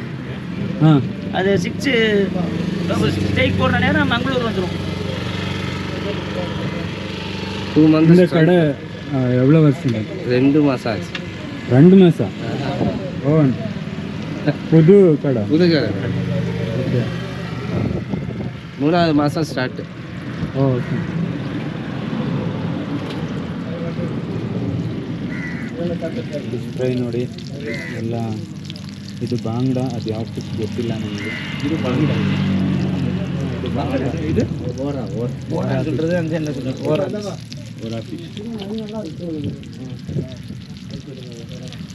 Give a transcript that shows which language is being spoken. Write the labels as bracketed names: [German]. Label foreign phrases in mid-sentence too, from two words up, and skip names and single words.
[Tamil] அது 6 ஸ்டேக் போடுற நேரம் மங்களூர் வந்துடும். [English] 2 months. [Tamil] இந்த கடை எவ்வளோ வருஷம்? 2 மாதம் ஆச்சு. 2 மாதம்? ஓ, புது கடை. ஓகே, 3வது மாதம் ஸ்டார்ட். [Kannada] ಓಕೆ, ಫ್ರೈ ನೋಡಿ ಎಲ್ಲ. ಇದು ಬಾಂಗ್ಡಾ, ಅದು ಯಾವ ಫಿಶ್ ಗೊತ್ತಿಲ್ಲ ನನಗೆ. ಇದು ಬಾಂಗ್ಡಾ, ಇದು ಓರಾ ಫಿಶ್.